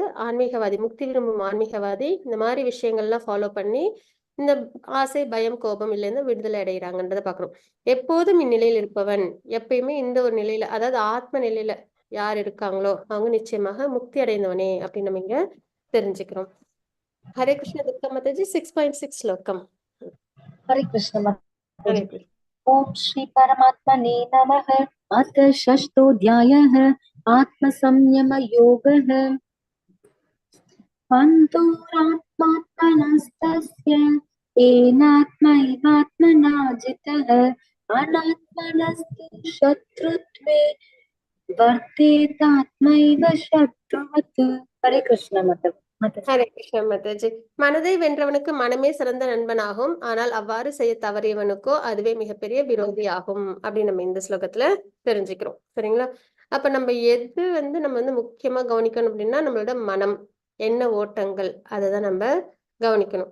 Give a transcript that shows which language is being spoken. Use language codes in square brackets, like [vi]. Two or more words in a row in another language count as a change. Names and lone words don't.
[ta] ஆன்மீகவாதி, முக்தி விரும்பும் ஆன்மீகவாதி இந்த மாதிரி விஷயங்கள்லாம் ஃபாலோ பண்ணி இந்த ஆசை, பயம், கோபம் இல்லைன்னு விடுதலை அடைகிறாங்கன்றதை பார்க்கணும். எப்போதும் இந்நிலையில் இருப்பவன், எப்பயுமே இந்த ஒரு நிலையில, அதாவது ஆத்ம நிலையில யார் இருக்காங்களோ அவங்க நிச்சயமாக முக்தி அடைந்தவனே அப்படின்னு நம்ம இங்க தெரிஞ்சுக்கிறோம். ஹரே கிருஷ்ண துர்கா மாதாஜி. 6.6 ஸ்லோகம். [hi] हरे कृष्ण [ta] ஹரே [hi] माताजी। [ta] கிருஷ்ண. [sa] ओम श्री परमात्मने नमः। अथ षष्ठोऽध्यायः आत्मसंयम योगः। अन्तरात्मात्मनस्तस्य येनात्मैवात्मना जितः अनात्मनस्तु शत्रुत्वे वर्तेतात्मैव शत्रुवत्। [hi] हरे कृष्ण माताजी। [ta] ஹரே கிருஷ்ண மாதாஜி. மனதை வென்றவனுக்கு மனமே சிறந்த நண்பனாகும், ஆனால் அவ்வாறு செய்ய தவறியவனுக்கோ அதுவே மிகப்பெரிய விரோதி ஆகும் அப்படின்னு நம்ம இந்த ஸ்லோகத்துல தெரிஞ்சுக்கிறோம் சரிங்களா. அப்ப நம்ம எது வந்து நம்ம வந்து முக்கியமா கவனிக்கணும் அப்படின்னா, நம்மளோட மனம், எண்ண ஓட்டங்கள் அதை நம்ம கவனிக்கணும்.